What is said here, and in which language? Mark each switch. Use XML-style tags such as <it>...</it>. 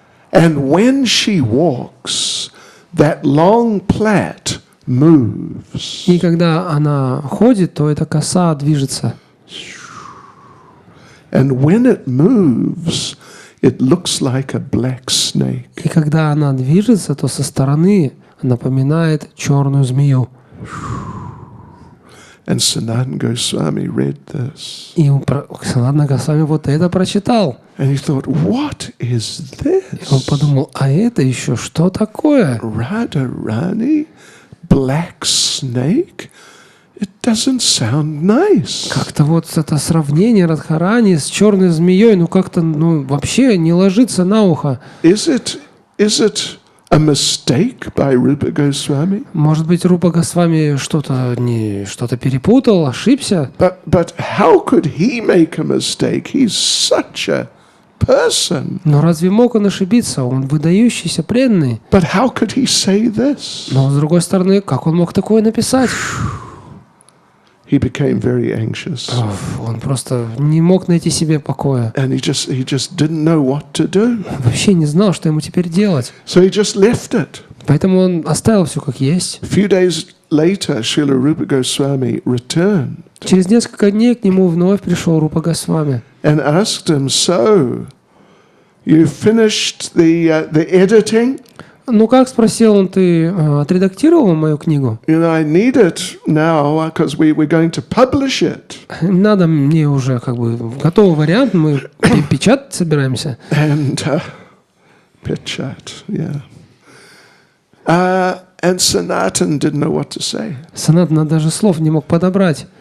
<en>And when she walks, that long plait moves.</en> <ru>И когда она ходит, то эта коса движется.</ru> <en>And when it moves, it looks like a black snake.</en> <ru>И когда она движется, то со стороны напоминает черную змею.</ru> <en>And Sanatana Goswami read this.</en> <ru>И Санатана Госвами это прочитал.</ru> <en>And he thought, what is this?</en> <ru>И он подумал, а это еще что такое?</ru> <en>Radharani, black snake? It doesn't sound nice.</en> <ru>Как-то это сравнение Радхарани с черной змеей, как-то вообще не ложится на ухо.</ru> <en>Is it A mistake by Rupa Goswami?</en> <ru>Может быть, Рупа Госвами что-то перепутал, ошибся?</ru> <en>But how could he make a mistake? He's such a person.</en> <ru>Но разве мог он ошибиться? Он выдающийся, преданный.</ru> <en>But how could he say this?</en> <ru>Но, с другой стороны, как он мог такое написать?</ru> <en>He became very anxious.</en> <ru>Он просто не мог найти себе покоя.</ru> <en>And he just didn't know what to do.</en> <ru>Вообще не знал, что ему теперь делать.</ru> <en>So he just left it.</en> <ru>Поэтому он оставил все как есть.</ru> <en>A few days later, Srila Rupa Goswami returned</en> <ru>Через несколько дней к нему вновь пришел Рупа Госвами.</ru> <en>and asked him, "So, you finished the editing?</en> <ru>Ну как, спросил он, ты отредактировал мою книгу?</ru> <en>You know, I need it now because we're going to publish it."</en> <ru>Надо мне уже как бы готовый вариант, мы печатать собираемся.</ru> <en>And Pichat, yeah. And Sanatan didn't know what to say.</en> <ru>Санатана даже слов не мог подобрать.</ru>